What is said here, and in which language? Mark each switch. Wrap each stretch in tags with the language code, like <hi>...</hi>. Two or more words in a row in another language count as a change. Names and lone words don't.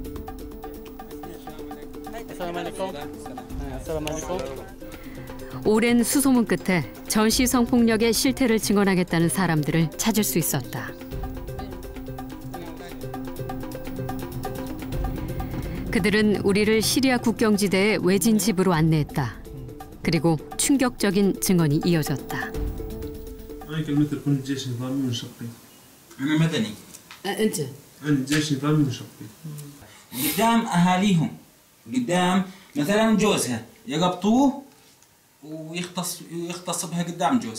<ko>오랜 수소문 끝에 전시 성폭력의 실태를 증언하겠다는 사람들을 찾을 수 있었다. 그들은 우리를 시리아 국경지대의 외진 집으로 안내했다. 그리고 충격적인 증언이 이어졌다.</ko> <ar>أنا كلمت لكم الجيش النظامي منشقين. أنا مدني. أنت؟ أنا الجيش النظامي منشقين. قدام أهاليهم، قدام مثلا جوزها يقبطوه ويغتص بها قدام جوزها.</ar>